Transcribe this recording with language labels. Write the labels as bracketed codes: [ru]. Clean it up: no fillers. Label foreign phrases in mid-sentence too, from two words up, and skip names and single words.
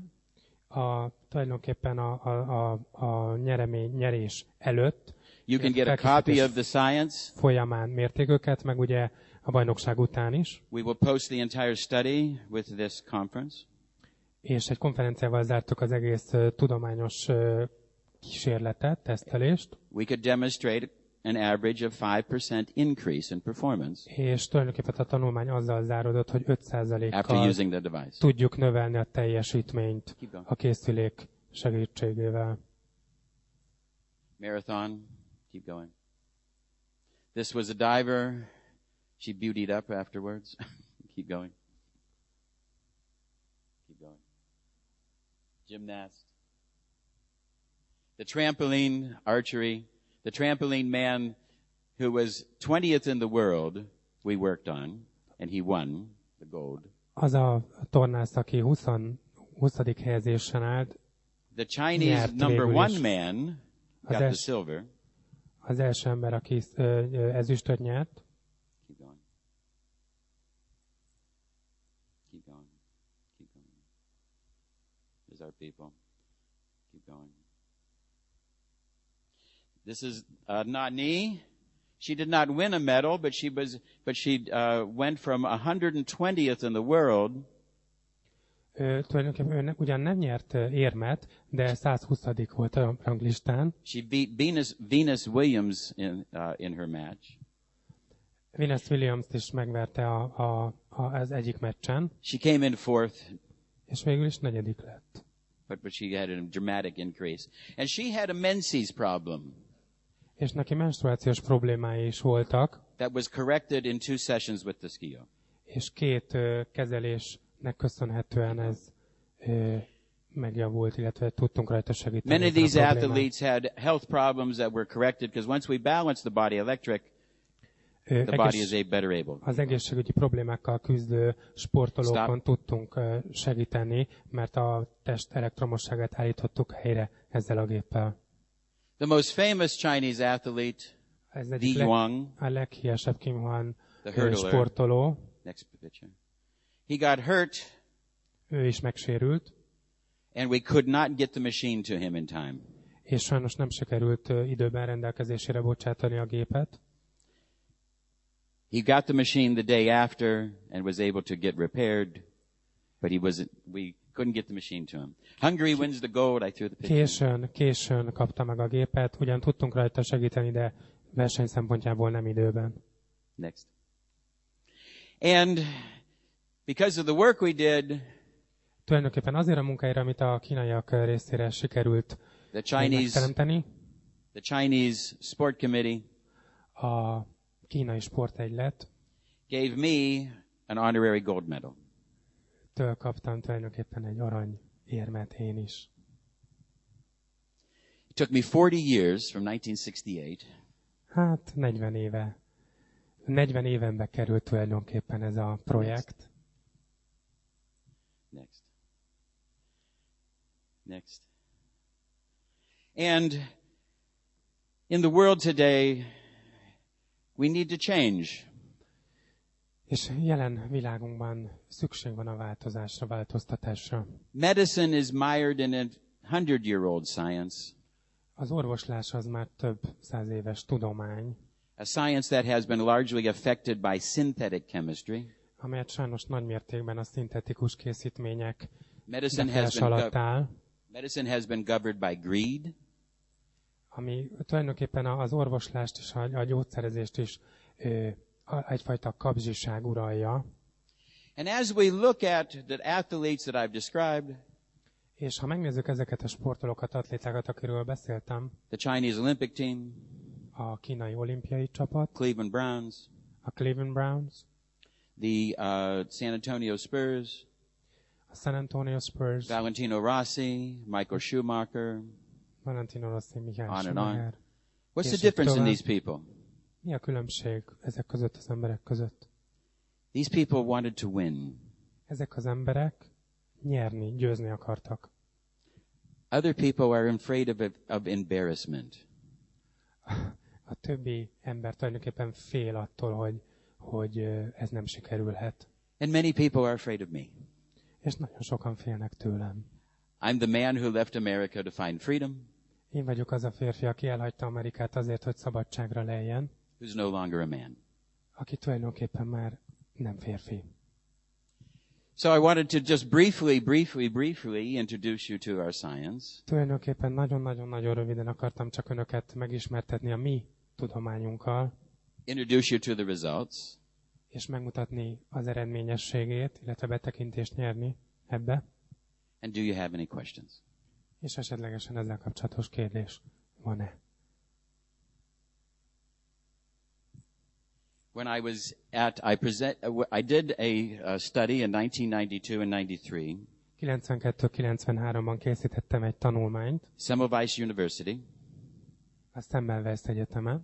[hu] Tulajdonképpen a nyerés előtt [en] You can get a copy of the science. [hu] folyamán mérték őket, meg ugye a bajnokság után is. [en] We will post the entire study with this conference. [hu] És egy konferenciával zártuk az egész tudományos kísérletet, tesztelést. [en] We could demonstrate an average of 5% increase in performance [hu] És tulajdonképpen a tanulmány azzal záródott, hogy [en] after [hu] 5%-kal [en] using the device. [hu] tudjuk növelni a teljesítményt [en] Keep going. [hu] a készülék segítségével. [en] Marathon, keep going. This was a diver. She beautied up afterwards. Keep going. Keep going. Gymnast. The trampoline archery. The trampoline man who was 20th in the world, we worked on, and he won the gold. [hu] Az a tornász, aki 20. helyezésen állt, [en] The Chinese [hu] nyert [en] number [hu] végül [en] one [hu] is. [en] man got the silver. [hu] Az első ember, aki ezüstöt nyert. [en] Keep going. Keep going. Keep going. There's our people. Keep going. This is Nani. She did not win a medal, but she went from 120th in the world. [hu] Tulajdonképpen ugyan nem nyert érmet, de 120. volt a ranglistán. [en] She beat Venus Williams in her match. [hu] Venus Williams-t is megverte az egyik meccsen, [en] She came in fourth, [hu] és végül is 4. lett. [en] but she had a dramatic increase. And she had a menses problem [hu] És neki menstruációs problémái is voltak, [en] that was corrected in 2 sessions with the skio. [hu] és 2 kezelésnek köszönhetően ez megjavult, illetve tudtunk rajta segíteni. [en] Many of these athletes had health problems that were corrected because once we balance the body electric, the body is better able. [hu] Az egészségügyi problémákkal küzdő sportolókon tudtunk segíteni, mert a test elektromosságát állítottuk helyre ezzel a géppel. [en] The most famous Chinese athlete, [hu] Ez Di egyik Yuang, a leghíresebb Kim Huan [en] the hurdler. [hu] sportoló. [en] Next picture. He got hurt, [hu] Ő is megsérült, [en] and we could not get the machine to him in time. [hu] és sajnos nem sikerült időben rendelkezésére bocsátani a gépet. [en] He got the machine the day after and was able to get repaired, but we couldn't get the machine to him. Hungary wins the gold. I threw the picture. [hu] Későn kapta meg a gépet, ugyan tudtunk rajta segíteni, de verseny szempontjából nem időben. [en] Next. And because of the work we did, [hu] Tulajdonképpen azért a munkáira, amit a kínaiak részére sikerült megteremteni, [en] the Chinese Sport Committee [hu] a kínai sportegylet [en] gave me an honorary gold medal. [hu] Től kaptam tulajdonképpen egy arany érmet én is. [en] It took me 40 years from 1968 [hu] Hát 40 évenbe került tulajdonképpen ez a projekt. [en] Next. And in the world today, we need to change. [hu] És jelen világunkban szükség van a változásra, változtatásra. [en] Medicine is mired in a 100-year-old science. [hu] Az orvoslás az már több 100 éves tudomány. [en] A science that has been largely affected by synthetic chemistry. [hu] Amelyet sajnos nagy mértékben a szintetikus készítmények [en] Medicine [hu] alatt áll, [en] has been governed by greed. [hu] ami tulajdonképpen az orvoslást és a gyógyszerezést is egyfajta kapzsiság uralja. [en] And as we look at the athletes that I've described, [hu] És ha megnézzük ezeket a sportolókat, atlétákat, akiről beszéltem, [en] the Chinese Olympic team, a kínai olimpiai csapat, Cleveland Browns, [hu] a Cleveland Browns, [en] the San Antonio Spurs, [hu] a San Antonio Spurs, [en] Valentino Rossi, Michael Schumacher, [hu] Valentino Rossi, Michael [en] on and [hu] Schumacher. [en] on. What's the [hu] És [en] difference in [hu] tovább. [en] these people? [hu] Mi a különbség ezek között az emberek között? [en] These people wanted to win. [hu] Ezek az emberek nyerni, győzni akartak. [en] Other people are afraid of embarrassment. [hu] A többi ember tulajdonképpen fél attól, hogy ez nem sikerülhet. [en] And many people are afraid of me. [hu] És nagyon sokan félnek tőlem. [en] I'm the man who left America to find freedom, [hu] Én vagyok az a férfi, aki elhagyta Amerikát azért, hogy szabadságra leljen, [en] who's no longer a man. [hu] aki tulajdonképpen már nem férfi. [en] So I wanted to just briefly introduce you to our science. [hu] Tulajdonképpen nagyon-nagyon röviden akartam csak önöket megismertetni a mi tudományunkkal, [en] Introduce you to the results. [hu] és megmutatni az eredményességét, illetve betekintést nyerni ebbe, [en] And do you have any questions? [hu] és esetlegesen ezzel kapcsolatos kérdés van-e? [en] When I was I did a study in 1992 and 93, [hu] 92-93-ban készítettem egy tanulmányt [en] Semmelweis University. [hu] a Semmelweis Egyetemen,